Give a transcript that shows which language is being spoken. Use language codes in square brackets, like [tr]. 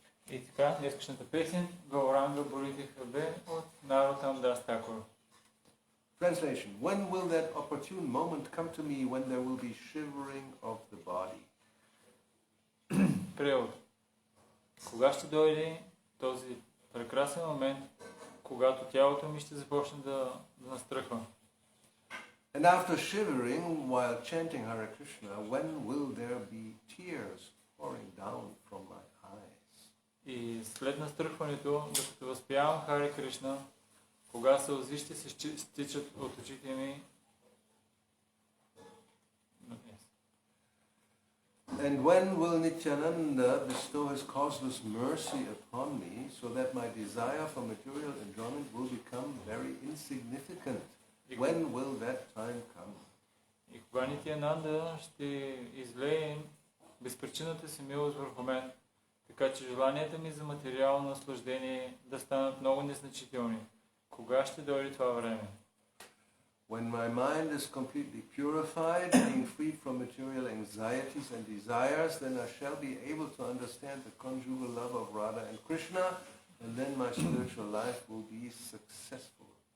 [bg] И така, днескашната песен Гауранга Борите Хабе от Наротам Дас Такур. [en] Translation. When will that opportune moment come to me when there will be shivering of the body? [bg] Превод. Кога ще дойде този прекрасен момент, когато тялото ми ще започне да настръхва? [en] And after shivering while chanting Hare Krishna, when will there be tears pouring down from my eyes? [bg] И след настръхването, докато възпявам Харе Кришна, кога сълзи ще се стичат от очите ми? [en] And when will Nityananda bestow his causeless mercy upon me so that my desire for material enjoyment will become very insignificant? When will that time come? [bg] И кога Нитянанда ще излее безпричинната си милост върху мен, така че желанията ми за материално наслаждение да станат много незначителни. Кога ще дойде това време? [en] When my mind is completely purified, being free from material anxieties and desires, then I shall be able to understand the conjugal love of Radha and Krishna, and then my spiritual life will be successful.